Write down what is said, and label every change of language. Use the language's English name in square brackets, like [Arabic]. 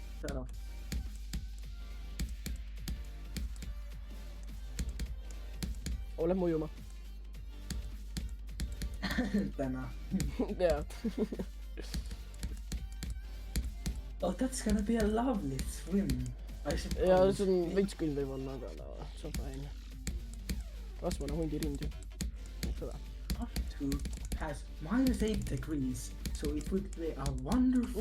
[Estonian] ära . Lähme ujuma . täna . jaa . [English] Oh, that's gonna be a lovely swim . [Estonian] ja see on veits küll võib-olla , aga no see on fine . rasvane hundirind ju . seda . [English] Tartu has -8 degrees , so it would be a wonderful